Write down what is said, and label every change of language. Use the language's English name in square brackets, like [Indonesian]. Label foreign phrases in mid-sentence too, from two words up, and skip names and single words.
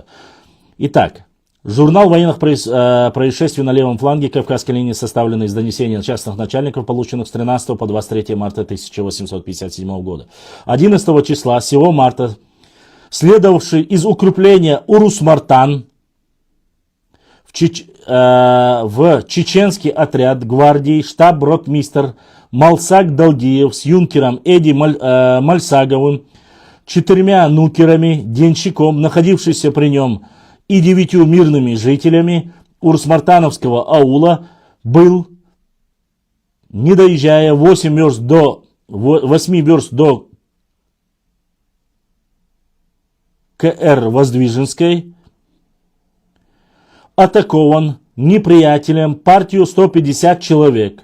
[Russian] Итак, журнал военных происшествий на левом фланге Кавказской линии, составленный из донесений частных начальников, полученных с 13 по 23 марта 1857 года. 11 числа сего марта, следовавший из укрепления Урус-Мартан в чеченский отряд гвардии штаб-ротмистр Малсаг Далгиев с юнкером Эди Мальсаговым, 4 нукерами, денщиком, находившийся при нем, и 9 мирными жителями Урус-Мартановского аула, был, не доезжая 8 верст до К.Р. Воздвиженской, атакован неприятелем партию 150 человек.